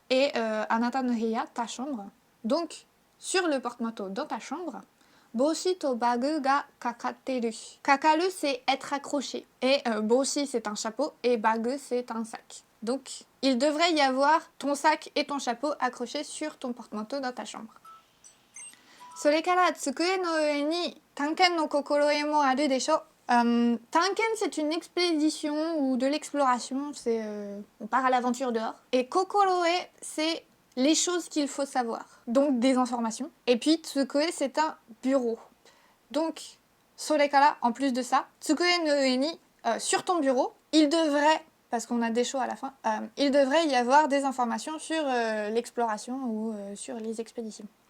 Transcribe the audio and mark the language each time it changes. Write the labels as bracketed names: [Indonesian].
[French] Et [Japanese] anata no heya, [French] ta chambre. Donc sur le porte-manteau dans ta chambre, [Japanese] boshi to bagu ga kakatteru. [French] Kakaru, c'est être accroché. Et boshi, c'est un chapeau et bagu, c'est un sac. Donc il devrait y avoir ton sac et ton chapeau accrochés sur ton porte-manteau dans ta chambre. [Japanese] それから机の上に探検の心得もあるでしょ。 [French] Tanken, c'est une expédition ou de l'exploration, c'est on part à l'aventure dehors. Et kokoroe, c'est les choses qu'il faut savoir, donc des informations. Et puis tsukoe, c'est un bureau. Donc, sorekara, en plus de ça, [Japanese] tsukue no ue ni, [French] sur ton bureau, il devrait, parce qu'on a des shows à la fin, il devrait y avoir des informations sur l'exploration ou sur les expéditions.